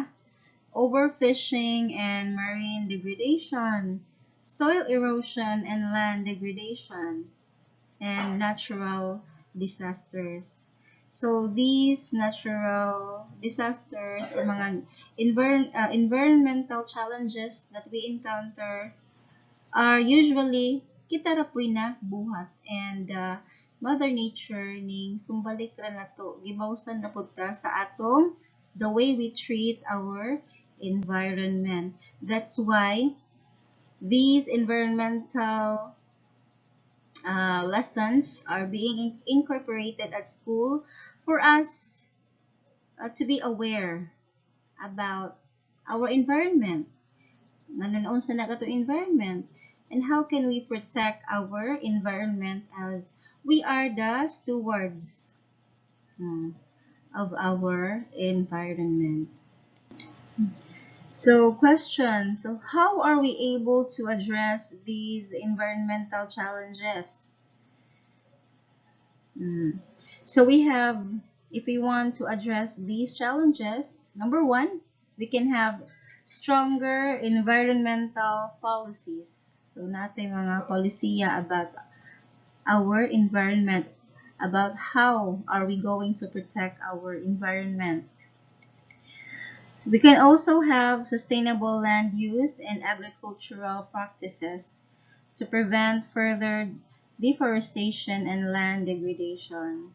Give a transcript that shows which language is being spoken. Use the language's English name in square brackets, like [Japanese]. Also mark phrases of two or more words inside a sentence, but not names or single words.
[English] Overfishing and marine degradation, soil erosion and land degradation, and natural disasters. So these natural disasters or mga environmental challenges that we encounter are usually [Cebuano] kita ra po'y buhat, [English] and Mother Nature [Cebuano] ning sumbalik ra nato, gibawsan na pud ta sa atong [English] the way we treat our environment. That's why these environmental lessons are being incorporated at school for us to be aware about our environment. Nanonoon sa nagato environment, and how can we protect our environment as we are the stewards of our environment. So question, so how are we able to address these environmental challenges? So we have, if we want to address these challenges, number one, we can have stronger environmental policies. So [Filipino] natin mga polisiya [English] about our environment, about how are we going to protect our environment. We can also have sustainable land use and agricultural practices to prevent further deforestation and land degradation.